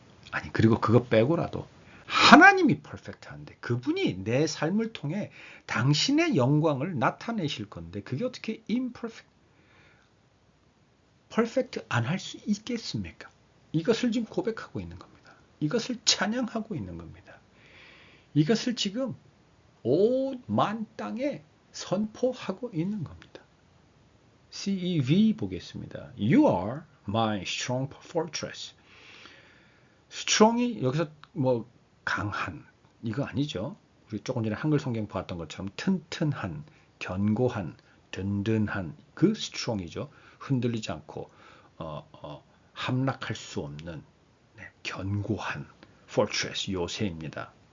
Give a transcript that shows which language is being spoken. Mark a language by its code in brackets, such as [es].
[ko] 아니 그리고 그거 빼고라도 하나님이 퍼펙트한데 그분이 내 삶을 통해 당신의 영광을 나타내실 건데 그게 어떻게 퍼펙트 안 할 수 있겠습니까? 이것을 지금 고백하고 있는 겁니다. 이것을 찬양하고 있는 겁니다. 이것을 지금 온 만 땅에 선포하고 있는 겁니다. CEV 보겠습니다. [en] You are my strong fortress. [ko] strong이 여기서 뭐 강한 이거 아니죠. 우리 조금 전에 한글 성경 봤던 것처럼 튼튼한, 견고한, 든든한 그 strong이죠. 흔들리지 않고 함락할 수 없는 견고한 fortress 요새입니다.